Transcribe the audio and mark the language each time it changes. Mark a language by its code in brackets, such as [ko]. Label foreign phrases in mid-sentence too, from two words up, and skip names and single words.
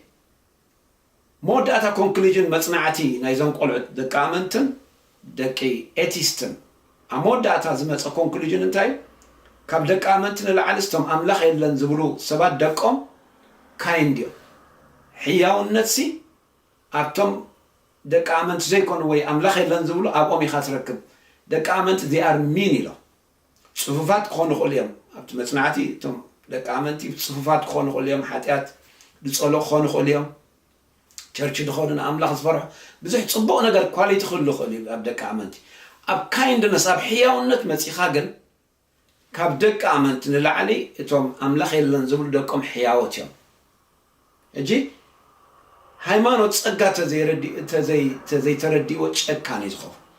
[ti] መወዳእታ ኮንክሉዥን መጽናዕቲ ናይዞም ቆልዑት ደቂ ኣመንትን ደቂ ኤቲስትን ኣብ መወዳእታ ዝመፀ ኮንክሉዥን እንታይ ካብ ደቂ ኣመንቲ ንላዕሊ ስቶም ኣምላኽ የለን ዝብሉ ሰባት ደቆም ካይንድ እዮም ሕያውነትሲ ኣብቶም ደቂ ኣመንቲ ዘይኮኑ ወይ ኣምላኽ የለን ዝብሉ ኣብኦም ኢኻ ትረክብ ደቂ ኣመንቲ [en] they are mean [ti] ኢሎም ጽፉፋት ክኾኑ ይኽእሉ እዮም ኣብቲ መጽናዕቲ እቶም ደቂ ኣመንቲ ጽፉፋት ክኾኑ ይኽእሉ እዮም ሓጢኣት ዝጸልኡ ክኾኑ ይኽእሉ እዮም ቸርች ድኾኑ ንኣምላኽ ዝፈርሑ ብዙሕ ጽቡቕ ነገር ኳሊቲ ክህሉ ይኽእሉ እዩ ኣብ ደቂ ኣመንቲ ኣብ ካይንድነስ ኣብ ሕያውነት መፂኻ ግን ካብ ደቂ ኣመንቲ ንላዕሊ እቶም ኣምላኽ የለን ዝብሉ ደቆም ሕያወት እዮም እጂ ሃይማኖት ጸጋ ተዘይተረዲእዎ ጨካን እዩ ዝኸው